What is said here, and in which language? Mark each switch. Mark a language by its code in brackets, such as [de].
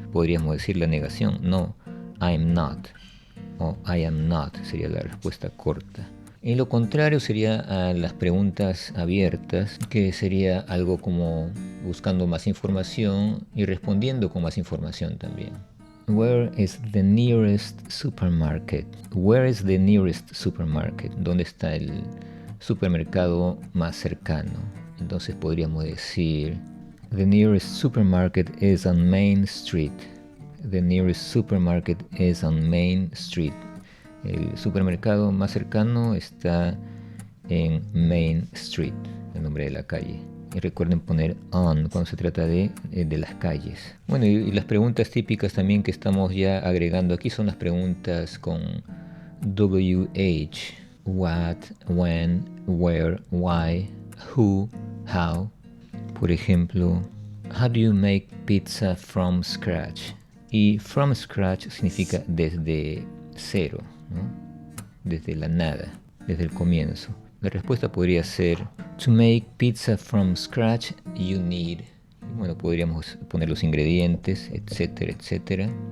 [es] Podríamos decir la negación, [en] no, I'm not. [es] O [en] I am not [es] sería la respuesta corta. Y lo contrario sería a las preguntas abiertas, que sería algo como buscando más información y respondiendo con más información también. [en] Where is the nearest supermarket? Where is the nearest supermarket? [es] ¿Dónde está el supermercado más cercano? [en] Entonces podríamos decir, the nearest supermarket is on Main Street. The nearest supermarket is on Main Street. [es] El supermercado más cercano está en Main Street, el nombre de la calle. Y recuerden poner on cuando se trata de las calles. Bueno, y las preguntas típicas también que estamos ya agregando aquí son las preguntas con WH. [en] What, when, where, why, who, how. Por ejemplo, how do you make pizza from scratch? [es] Y [en] from scratch [es] significa desde cero, ¿no? Desde la nada, desde el comienzo. La respuesta podría ser, [en] to make pizza from scratch you need. [es] Bueno, podríamos poner los ingredientes, etcétera, etcétera.